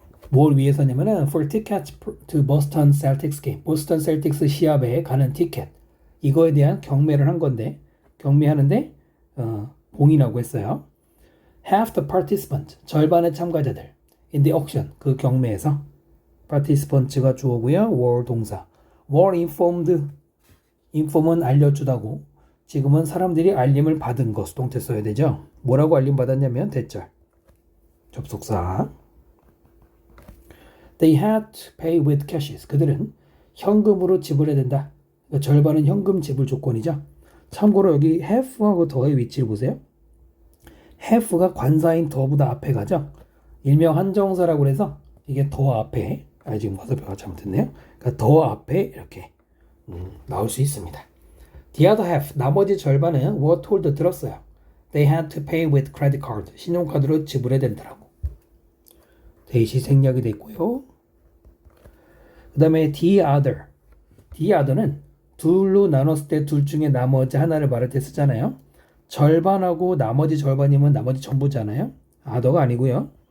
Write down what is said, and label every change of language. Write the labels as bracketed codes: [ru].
[ko] 뭘 위해서냐면은 [en] for tickets to Boston Celtics game. [ko] 보스턴 셀틱스 시합에 가는 티켓. 이거에 대한 경매를 한 건데 경매하는데 봉인하고 했어요. [en] Half the participants. [ko] 절반의 참가자들. [en] in the auction. [ko] 그 경매에서 participants가 주어고요. were 동사. [en] were informed. [ko] inform은 알려주다고. 지금은 사람들이 알림을 받은 거 수동태 써야 되죠. 뭐라고 알림 받았냐면 대절. 접속사. [en] They had to pay with cashes. [ko] 그들은 현금으로 지불해야 된다. 그러니까 절반은 현금 지불 조건이죠. 참고로 여기 have하고 더의 위치를 보세요. have가 관사인 더보다 앞에 가죠. 일명 한정사라고 해서 이게 더 앞에, 지금 화살표가 잘못됐네요. 그러니까 더 앞에 이렇게 나올 수 있습니다. [en] The other half, [ko] 나머지 절반은 [en] were told, [ko] 들었어요. [en] They had to pay with credit card. [ko] 신용카드로 지불해야 된다라고. 대시 생략이 됐고요. 그 다음에 the other. the other는 둘로 나눴을 때 둘 중에 나머지 하나를 말할 때 쓰잖아요. 절반하고 나머지 절반이면 나머지 전부잖아요. other가 아니고요.